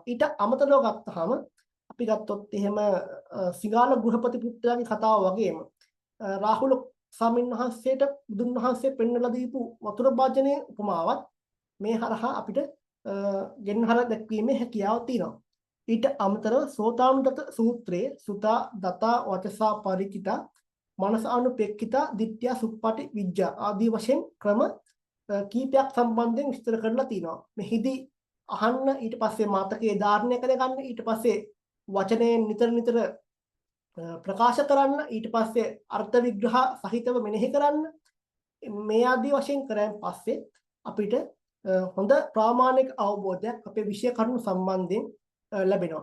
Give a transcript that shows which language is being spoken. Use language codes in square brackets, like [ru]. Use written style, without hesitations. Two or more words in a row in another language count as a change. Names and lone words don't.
[si] ඊට අමතරව ගත්තාම අපි ගත්තොත් එහෙම සිංහල ගෘහපති පුත්‍රයාගේ කතාව වගේම රාහුල ස්වාමීන් වහන්සේට බුදුන් වහන්සේ පෙන්වලා දීපු වතුර භාජනයේ උපමාවත් මේ හරහා අපිට ගෙන්හර දැක්වීමේ හැකියාව තියෙනවා. ඊට අමතරව සෝතානුදත සූත්‍රයේ [pi] සුතා දතා වචසා පරිචිතා මනස අනුපෙක්ඛිතා ditthiya suppati vijja [si] ආදී වශයෙන් ක්‍රම කීපයක් සම්බන්ධයෙන් විස්තර කරලා තිනවා. මෙහිදී අහන්න ඊට පස්සේ මතකයේ ධාරණය කරගන්න ඊට පස්සේ වචනයෙන් නිතර නිතර ප්‍රකාශ කරන්න ඊට පස්සේ අර්ථ විග්‍රහ සහිතව මෙනෙහි කරන්න මේ ආදී වශයෙන් කරන් පස්සේ අපිට හොඳ ප්‍රාමාණික අවබෝධයක් අපේ විෂය කරුණු සම්බන්ධයෙන් ලැබෙනවා.